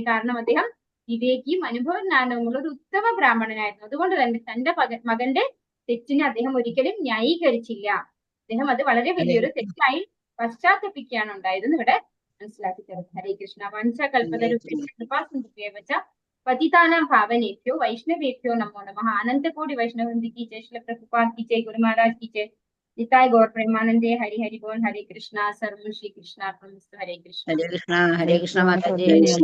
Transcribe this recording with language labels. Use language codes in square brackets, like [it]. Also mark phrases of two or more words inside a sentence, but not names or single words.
[ml] കാരണം അദ്ദേഹം വിവേകിയും അനുഭവജ്ഞാനവുമുള്ള ഒരു ഉത്തമ ബ്രാഹ്മണനായിരുന്നു. അതുകൊണ്ട് തന്നെ തന്റെ മകന്റെ തെറ്റിനെ അദ്ദേഹം ഒരിക്കലും ന്യായീകരിച്ചില്ല. അദ്ദേഹം അത് വളരെ വലിയൊരു തെറ്റായി പശ്ചാത്തപിക്കുകയാണ് ഉണ്ടായതെന്ന് ഇവിടെ മനസ്സിലാക്കി തരുന്നത്. [sa] ഹരേ കൃഷ്ണ. വഞ്ചകൽപതരുഭ്യശ്ച പതിതാനാം പാവനേഭ്യോ വൈഷ്ണവേഭ്യോ നമോ നമഃ. [hi] അനന്തകോടി വൈഷ്ണവവൃന്ദ की जय, श्रील प्रभुपाद की जय, गुरु महाराज की जय, [bn] নিতাই গৌর প্রেমানন্দে। [hi] हरि हरि बोल। हरे कृष्णा। [sa] सर्व श्री कृष्णार्पणमस्तु। हरे कृष्ण। [hi] हरे कृष्णा माता जी।